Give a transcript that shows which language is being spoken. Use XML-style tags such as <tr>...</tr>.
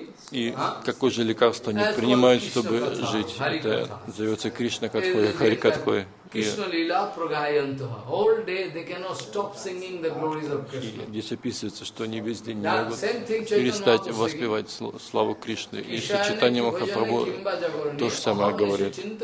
<ru>И какое же лекарство они принимают, чтобы жить? Это называется Кришна Катхой, Хари Катхой.</ru> <sa>Кришна лила прагаянтаха.</sa> <en>All day they cannot stop singing the glories of Krishna.</en> <ru>Здесь описывается, что они весь день не могут перестать воспевать славу Кришны. И Чайтанья Махапрабху то же самое говорит.</ru>